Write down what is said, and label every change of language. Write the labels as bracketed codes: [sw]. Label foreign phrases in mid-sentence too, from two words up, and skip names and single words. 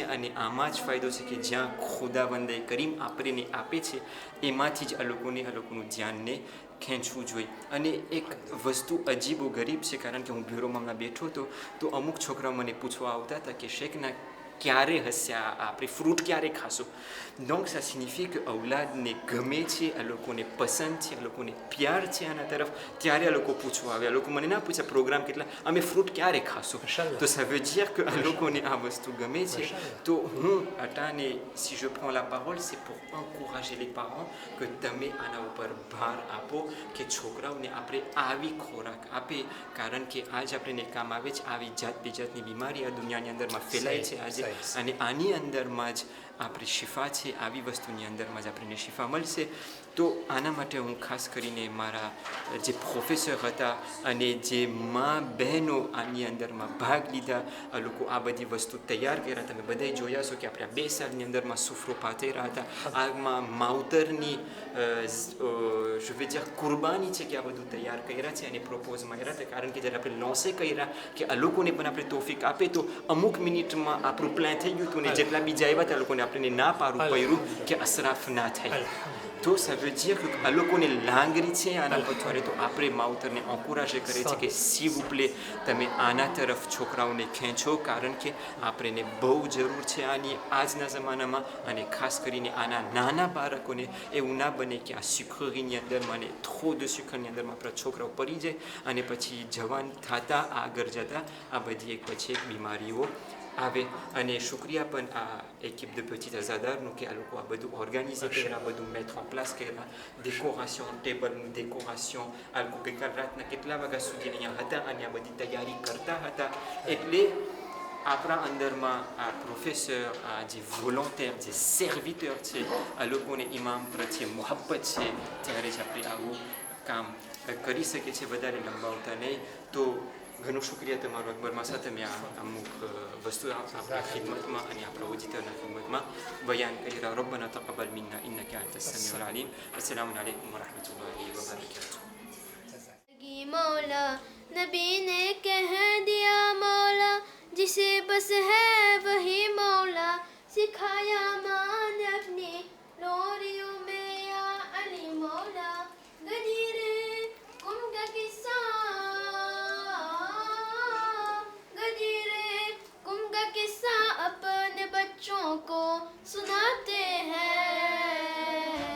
[gu] અને આમાં જ ફાયદો છે કે જ્યાં ખુદાવંદે કરીમ આપણને આપે છે એમાંથી જ આ લોકોનું ધ્યાનને ખેંચવું જોઈએ. અને એક વસ્તુ અજીબો ગરીબ છે, કારણ કે હું બ્યુરોમાં હમણાં બેઠો હતો તો અમુક છોકરાઓ મને પૂછવા આવતા હતા કે શેખના ક્યારે હશે આપણે ફ્રૂટ ક્યારે ખાશું? [fr] donc ça signifie [gu] કે ઔલાદને ગમે છે, આ લોકોને પસંદ છે, આ લોકોને પ્યાર છે આના તરફ, ત્યારે આ લોકો પૂછવા આવે. આ લોકો મને ના પૂછે પ્રોગ્રામ કેટલા, અમે ફ્રૂટ ક્યારે ખાશું? તો [fr] ça veut dire [gu] કે આ લોકોને આ વસ્તુ ગમે છે. તો હું અટાને [fr] si je prends la parole c'est pour encourager les parents [gu] કે તમે આના ઉપર ભાર આપો કે છોકરાઓને આપણે આવી ખોરાક આપે, કારણ કે આજ આપણને કામ આવે છે. આવી જાતની બીમારી આ દુનિયાની અંદરમાં ફેલાય છે આજે, અને આની અંદરમાં જ આપણી શિફા છે. આવી વસ્તુની અંદરમાં જ આપણને શિફા મળશે. તો આના માટે હું ખાસ કરીને મારા જે પ્રોફેસર હતા અને જે મા બહેનો આની અંદરમાં ભાગ લીધા, આ લોકો આ બધી વસ્તુ તૈયાર કર્યા. તમે બધાએ જોયા છો કે આપણે આ 2 સાલની અંદરમાં સુફરો પાથર્યા હતા. આમાં માવતરની [fr] je veux dire [gu] કુરબાની છે કે આ બધું તૈયાર કર્યા છે અને પ્રપોઝમાં કર્યા હતા. કારણ કે જ્યારે આપણે લોન્સે કર્યા કે આ લોકોને પણ આપણે તોફીક આપે તો અમુક મિનિટમાં આપણું પ્લાન થઈ ગયું હતું, ને જેટલા બીજા આવ્યા હતા લોકોને આપણને ના પાડવું પડ્યું કે અસરાફ ના થાય. તો [fr] ça veut dire que [gu] આ લોકોને લાંગરી છે આના પથવારે, તો આપણે માવતરને એન્કોરેજ કરે છે કે [fr] s'il vous plaît [gu] તમે આના તરફ છોકરાઓને ખેંચો, કારણ કે આપણને બહુ જરૂર છે આની આજના જમાનામાં. અને ખાસ કરીને આના નાના બાળકોને એવું ના બને કે આ સુખરીની અંદરમાં ને [fr] trop de [gu] સુખરની અંદરમાં આપણા છોકરાઓ પડી જાય અને પછી જવાન થતા આગળ જતા આ બધી એક પછી એક બીમારીઓ આવે. અને શુક્રિયા પણ આ એકિપ [fr] de petit [gu] azadરનું કે આ લોકો આ બધું ઓર્ગેનાઇઝ કર્યા, બધું [fr] mise en place [gu] કર્યા, ડેકોરેશન, ટેબલનું ડેકોરેશન, આ લોકો ગઈકાલ રાતના કેટલા વાગ્યા સુધી અહીંયા હતા અને આ બધી તૈયારી કરતા હતા. એટલે આપણા અંદરમાં આ પ્રોફેસર, આ જે વોલન્ટિયર, જે સર્વિટર છે, આ લોકોને ઇમામ પ્રત્યે મોહબ્બત છે, ત્યારે જ આપણે આવું કામ કરી શકીએ છીએ. વધારે લંબાવતા નહીં. તો ઘણું શુક્રિયા તમારો અકબરમાં સાથે મેં અમુક વસ્તુ આપણા ખિદમતમાં અને આપણા ઓજીતરના ખિદમતમાં બયાન કરી રહ્યા. [ar] ربنا تقبل منا إنك أنت السميع العليم. السلام عليكم ورحمة الله وبركاته. [hi] मौला नबी ने कह दिया मौला जिसे बस है वही मौला, सिखाया मान अपनी लोरियों में या अली मौला. गजीरे कुम का किस्सा, गजीरे कुम का किस्सा अपने बच्चों को सुनाते हैं.